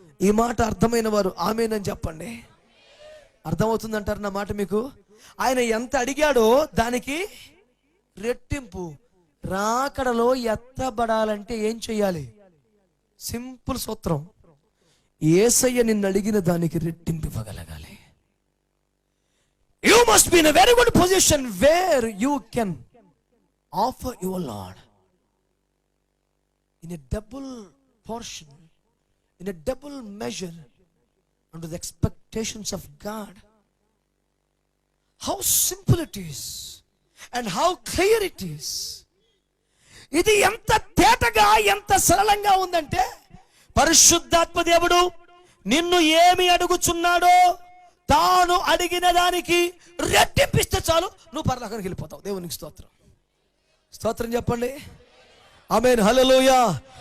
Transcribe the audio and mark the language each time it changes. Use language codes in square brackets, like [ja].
[te] ఈ మాట అర్థమైన వారు ఆమేనని చెప్పండి. అర్థమవుతుందంటారు నా మాట మీకు? ఆయన ఎంత అడిగాడో దానికి రెట్టింపు. రాకడలో ఎత్తబడాలంటే ఏం చెయ్యాలి? సింపుల్ సూత్రం. యేసయ్య నిన్ను అడిగిన దానికి రెట్టింపు ఇవ్వగలగాలి. [en] You must be in a very good position where you can offer your Lord in a double portion, in a double measure unto the expectations of God. How simple it is and how clear it is. [te] ఇది ఎంత తేటగా, ఎంత సరళంగా ఉందంటే, పరిశుద్ధాత్మ దేవుడు నిన్ను ఏమి అడుగుచున్నాడో తాను అడిగిన దానికి రెట్టింపిస్తే చాలు, నువ్వు పరలోకానికి వెళ్ళిపోతావు. దేవునికి స్తోత్రం. స్తోత్రం చెప్పండి. ఆమేన్. హల్లెలూయా.